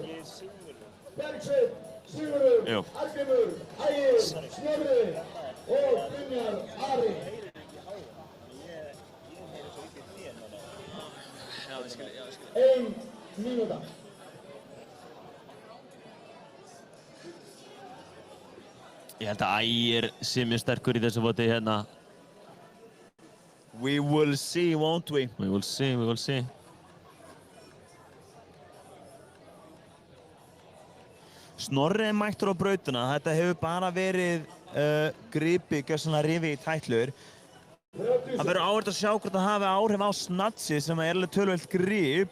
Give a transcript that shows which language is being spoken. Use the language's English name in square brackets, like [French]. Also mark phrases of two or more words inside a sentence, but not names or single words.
[Icelandic] Bergsveinn, Sigurður, Arngrímur, Ægir, Snorri og Brynjar Ari. 1 mínúta. Ég held að Ægir sé mjög sterkur í þessu voti hérna. [English] We will see, won't we? We will see, we will see. [Icelandic] Snorri mættur á brautina. Þetta hefur bara verið gripi, gjörsamlega rifi í tætlur. Það verður áhugavert að sjá hvort það hafi áhrif á snatsi sem er alveg töluvert grip.